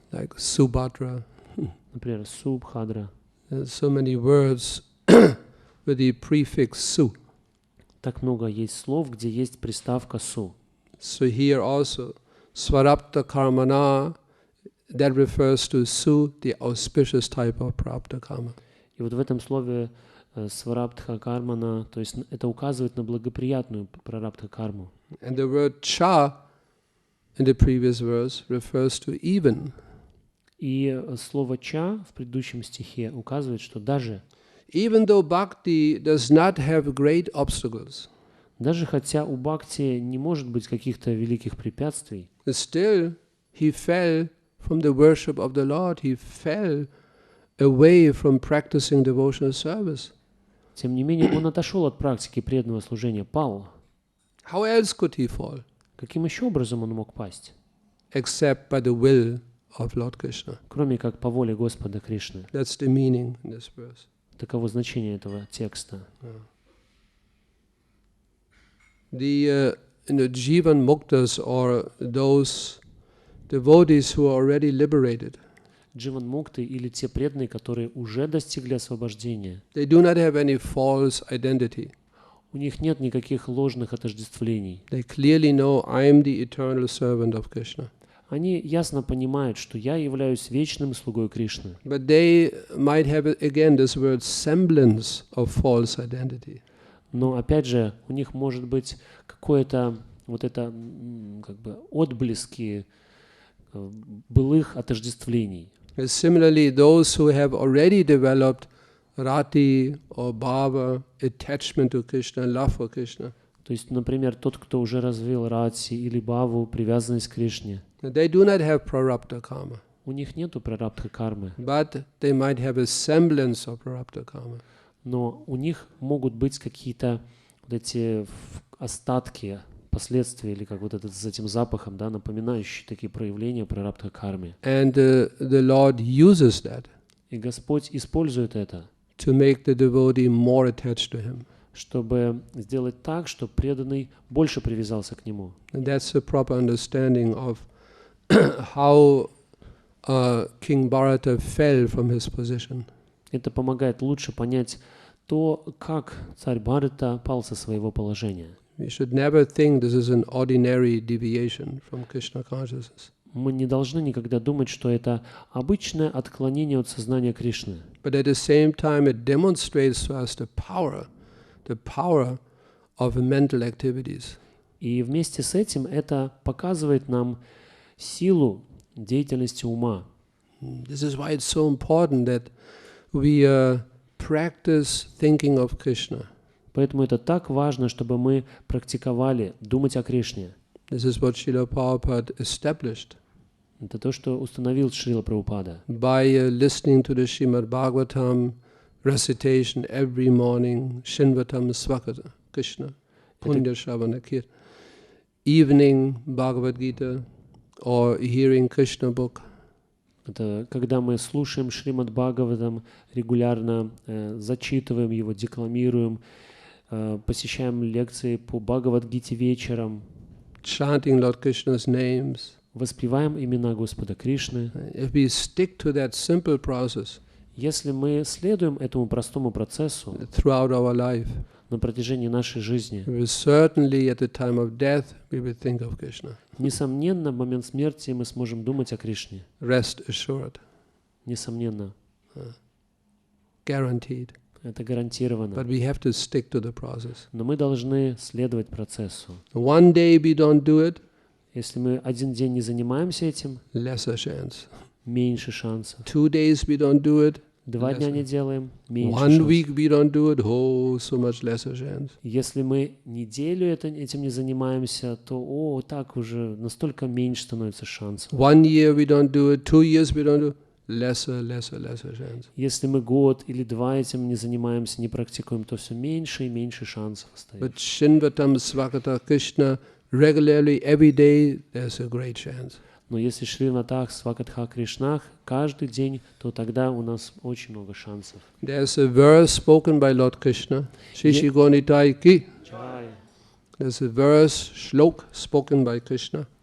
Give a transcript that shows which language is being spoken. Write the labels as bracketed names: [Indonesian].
[English] Like subhadra. [Russian] Например, субхадра. [English] There's so many words with the prefix su. [Russian] Так много есть слов, где есть приставка су. [English] So here also, swarabdha karmana, that refers to su, the auspicious type of prarabdha karma. [Russian] И вот в этом слове сварабдха кармана, то есть это указывает на благоприятную прарабдха карму. [English] And the word cha in the previous verse refers to even. [Russian] И слово ча в предыдущем стихе указывает, что даже [English] Even though bhakti does not have great obstacles, [Russian] даже хотя у бхакти не может быть каких-то великих препятствий, [English] still he fell from the worship of the Lord. He fell away from practicing devotional service. [Russian] тем не менее он отошел от практики преданного служения, пал. [English] How else could he fall? [Russian] Каким еще образом он мог пасть? [English] Except by the will of Lord Krishna. [Russian] Кроме как по воле Господа Кришны. [English] That's the meaning in this verse. [Russian] Таково значение этого текста. [English] The Jivan Muktas, or those devotees who are already liberated, [Russian] Дживан мукты или те преданные, которые уже достигли освобождения, [English] they do not have any false identity. [Russian] у них нет никаких ложных отождествлений. [English] They clearly know I am the eternal servant of Krishna. [Russian] Они ясно понимают, что я являюсь вечным слугой Кришны. [English] But they might have, again, this word semblance of false identity. [Russian] Но опять же, у них может быть какое-то вот это как бы отблески былых отождествлений. [English] Similarly, those who have already developed rati or bhava, attachment to Krishna, love for Krishna, [Russian] То есть, например, тот, кто уже развил рати или бхаву, привязанность к Кришне, [English] they do not have prarabdha karma, [Russian] у них нету прарабдха кармы, [English] but they might have a semblance of prarabdha karma. [Russian] но у них могут быть какие-то вот эти остатки, последствия, или как вот этот с этим запахом, да, напоминающие такие проявления прарабдха кармы. [English] And the Lord uses that [Russian] И Господь использует это, [English] to make the devotee more attached to Him. [Russian] чтобы сделать так, чтобы преданный больше привязался к Нему. [English] And that's a proper understanding of how King Bharata fell from his position. [Russian] Это помогает лучше понять то, как царь Бхарата пал со своего положения. [English] We should never think this is an ordinary deviation from Krishna consciousness. [Russian] Мы не должны никогда думать, что это обычное отклонение от сознания Кришны. [English] But at the same time, it demonstrates to us the power of mental activities. [Russian] И вместе с этим это показывает нам силу деятельности ума. [English] This is why it's so important that we practice thinking of Krishna. [Russian] Поэтому это так важно, чтобы мы практиковали думать о Кришне. [English] This is what Srila Prabhupada established [Russian] Это то, что установил Шрила Прабхупада. [English] by listening to the Srimad Bhagavatam recitation every morning, [Sanskrit] Shinvatam Swakata Krishna, Punya Shravana Kir, [English] evening Bhagavad Gita, or hearing Krishna book. [Russian] Это когда мы слушаем Шримад Бхагаватам регулярно, зачитываем его, декламируем, посещаем лекции по Бхагавад-гите вечером, [English] Chanting Lord Krishna's names. [Russian] воспеваем имена Господа Кришны. [English] If we stick to that simple process [Russian] Если мы следуем этому простому процессу [English] throughout our life, [Russian] на протяжении нашей жизни, [English] we will certainly at the time of death we will think of Krishna. [Russian] несомненно, в момент смерти мы сможем думать о Кришне. [English] Rest assured. [Russian] Несомненно. [English] Guaranteed. [Russian] Это гарантированно. [English] But we have to stick to the process. [Russian] Но мы должны следовать процессу. [English] One day we don't do it, [Russian] Если мы один день не занимаемся этим, [English] lesser chance. [Russian] меньше шансов. [English] 2 days we don't do it, [Russian] 2 дня не делаем, меньше [English] 1 [Russian] шансов. [English] week we don't do it, oh, so much lesser chance. [Russian] Если мы неделю этим не занимаемся, то так уже настолько меньше становится шансов. [English] 1 year we don't do it, 2 years we don't do it, lesser chance. [Russian] Если мы год или 2 этим не занимаемся, не практикуем, то все меньше и меньше шансов остается. [English] But [Sanskrit] Shinvatam Svakata Krishna, [English] regularly, every day, there's a great chance. [Russian] Но если [Sanskrit] Шриватах, Свакатха, Кришнах [Russian] каждый день, то тогда у нас очень много шансов. [English] There's a verse spoken by Lord Krishna, Shishi Gonitai Ki. There's a verse, shlok, spoken by Krishna